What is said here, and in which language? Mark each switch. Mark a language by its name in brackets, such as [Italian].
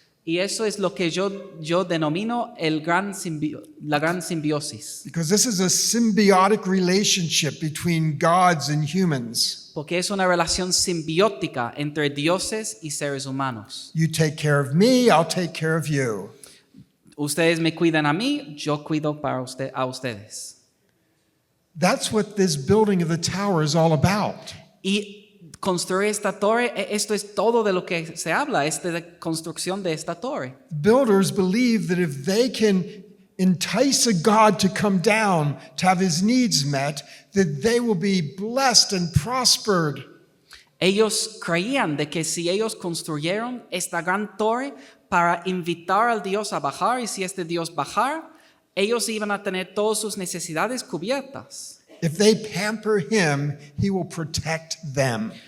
[Spanish] Y eso es lo que yo denomino la gran simbiosis. [English] Because this is a symbiotic relationship between gods and humans. [Spanish] Porque es una relación simbiótica entre dioses y seres humanos. [English] You take care of me, I'll take care of you. [Spanish] Ustedes me cuidan a mí, yo cuido a ustedes. [English] That's what this building of the tower is all about. [Spanish] Y construir esta torre, esto es todo de lo que se habla, es de la construcción de esta torre. [English] Builders believe that if they can entice a god to come down to have his needs met, that they will be blessed and prospered. [Spanish] Ellos creían de que si ellos construyeron esta gran torre para invitar al Dios a bajar, y si este Dios bajara, ellos iban a tener todas sus necesidades cubiertas. [English] If they pamper him, he will protect them.